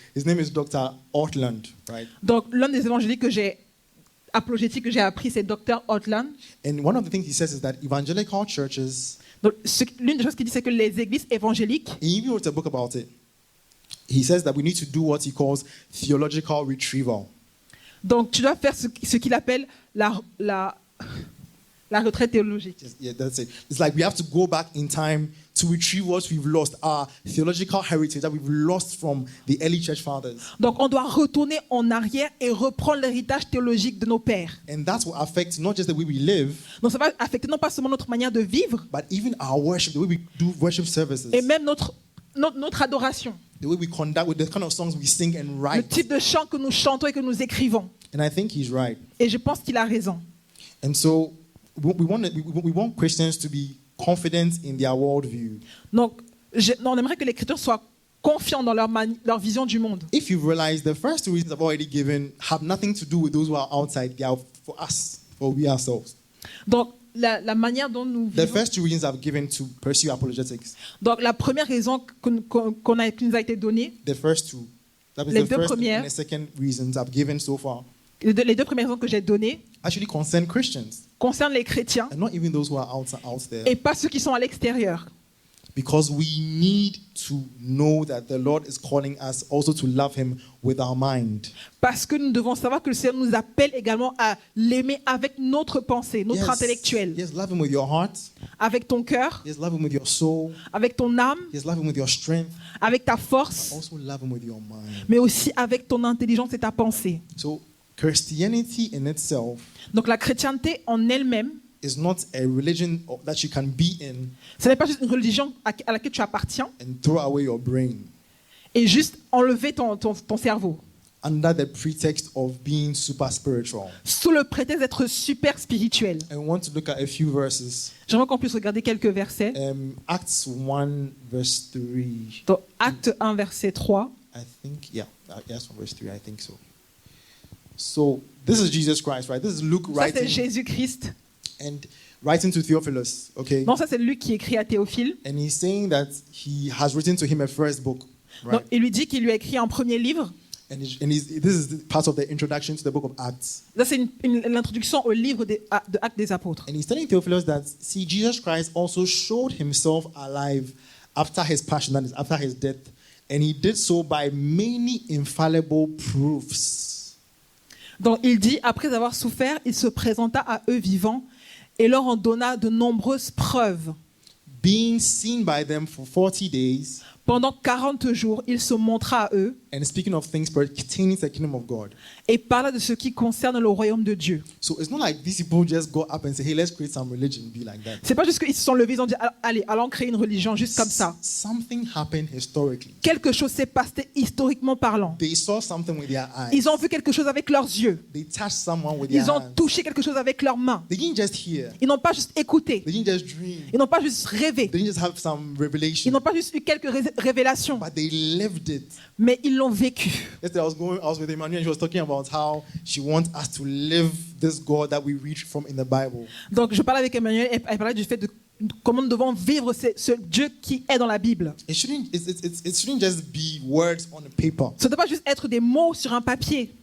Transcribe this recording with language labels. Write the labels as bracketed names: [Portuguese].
[English] His name is Dr. Ortland, right? [French] Donc, l'un des évangéliques apologétiques que j'ai appris, c'est Dr. Ortland. [English] And one of the things he says is that evangelical churches, [French] Donc, l'une des choses qu'il dit, c'est que les églises évangéliques, [English] he even wrote a book about it. He says that we need to do what he calls theological retrieval. [French] donc tu dois faire ce qu'il appelle la retraite théologique. [English] Yeah, that's it. It's like we have to go back in time to retrieve what we've lost, our theological heritage that we've lost from the early church fathers. [French] Donc on doit retourner en arrière et reprendre l'héritage théologique de nos pères. [English] And that will affect not just the way we live, [French] Donc ça va affecter non pas seulement notre manière de vivre, [English] but even our worship, the way we do worship services, [French] et même notre adoration, [English] the way we conduct, with the kind of songs we sing and [French] le [English] write. [French] type de chant que nous chantons et que nous écrivons. [English] And I think he's right. [French] Et je pense qu'il a raison. [English] And so we want Christians to be confident in their worldview. [French] Donc, on aimerait que les chrétiens soient confiants dans leur vision du monde. [English] If you realize the first two reasons I've already given have nothing to do with those who are outside, they are for us, for we ourselves. [French] Donc, la manière dont nous [English] The [French] vivons. [English] first two reasons I've given to pursue apologetics. [French] Donc, la première raison qui nous a été donnée, [English] The first two. That was [French] Les [English] the [French] deux [English] first [French] premières. [English] and the second reasons I've given so far. [French] les deux premières raisons que j'ai données, [English] Actually concern Christians [French] concernent les chrétiens [English] and not even those who are out there. [French] et pas ceux qui sont à l'extérieur. [English] Because we need to know that the Lord is calling us also to love Him with our mind. [French] Parce que nous devons savoir que le Seigneur nous appelle également à l'aimer avec notre pensée, notre intellectuel, [English] Yes, love Him with your heart. [French] avec ton cœur, [English] Yes, love Him with your soul. [French] avec ton âme, [English] Yes, love Him with your strength. [French] avec ta force, [English] Also love Him with your mind. [French] mais aussi avec ton intelligence et ta pensée. [English] So Christianity in itself [French] Donc la chrétienté en elle-même, [English] is not a religion that you can be in [French] ce n'est pas juste une religion à laquelle tu appartiens [English] and throw away your brain [French] et juste enlever ton cerveau [English] under the pretext of being super spiritual. [French] sous le prétexte d'être super spirituel. [English] I want to look at a few verses. [French] J'aimerais qu'on puisse regarder quelques versets. [English] Acts 1 verse 3. [French] Dans Acte 1, verset 3. [English] I think, yeah, yes, 1 verse 3, I think so. So this is Jesus Christ, right? This is Luke [French] Ça, c'est [English] writing [French] Jésus-Christ. [English] and writing to Theophilus, okay? [French] Non, ça, c'est Luc qui écrit à Théophile. [English] And he's saying that he has written to him a first book, right? [French] Donc, il lui dit qu'il lui a écrit un premier livre. [English] This is part of the introduction to the book of Acts. [French] Ça, c'est l'introduction au livre de Actes des Apôtres. [English] And he's telling Theophilus that, see, Jesus Christ also showed himself alive after his passion, that is, after his death. And he did so by many infallible proofs. [French] Donc, il dit, après avoir souffert, il se présenta à eux vivants et leur en donna de nombreuses preuves. [English] Being seen by them for 40 days, [French] Pendant 40 jours, il se montra à eux [English] and speaking of things pertaining to the kingdom of God. [French] et parla de ce qui concerne le royaume de Dieu. [English] So it's not like these people just go up and say, hey, let's create some religion, be like that. [French] C'est pas juste qu'ils se sont levés, ils ont dit, allez, allons créer une religion juste comme ça. [English] Something happened historically. [French] Quelque chose s'est passé historiquement parlant. [English] They saw something with their eyes. [French] Ils ont vu quelque chose avec leurs yeux. [English] They touched someone with their [French] Ils ont [English] hands. [French] touché quelque chose avec leurs mains. [English] They didn't just hear. [French] Ils n'ont pas juste écouté. [English] They didn't just dream. [French] Ils n'ont pas juste rêvé. [English] They didn't just have some [French] Ils [English] revelation. [French] n'ont pas juste eu quelques révélations, [English] But they lived it. [French] mais ils l'ont vécu. [English] Yesterday I was with Emmanuel and she was talking about how she wants us to live this God that we read from in the Bible. [French] Donc je parlais avec Emmanuel et elle parlait du fait de comment nous devons vivre ce Dieu qui est dans la Bible. [English] It shouldn't just be words on a paper. [French] Ça ne doit pas juste être des mots sur un papier.